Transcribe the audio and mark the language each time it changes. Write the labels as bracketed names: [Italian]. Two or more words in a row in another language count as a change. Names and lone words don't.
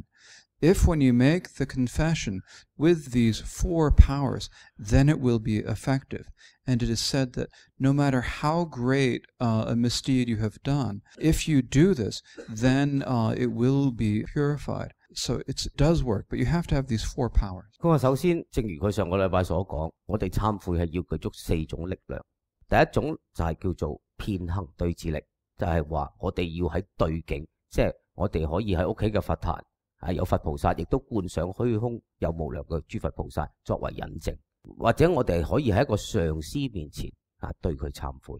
[English] If when you make the confession with these 4 powers, then it will be effective. And it is said that no matter how great a misdeed you have done, if you do this, then it will be purified. So it does work, but you have to have these 4 powers. [Cantonese] 咁啊，首先正如佢上個禮拜所講，我哋懺悔係要具足4種力量。第一種就係叫做遍行對治力，就係話我哋要喺對境，即係我哋可以喺屋企嘅佛壇有佛菩薩，亦都觀想虛空有無量嘅諸佛菩薩作為引證，或者我哋可以喺一個上師面前對佢懺悔。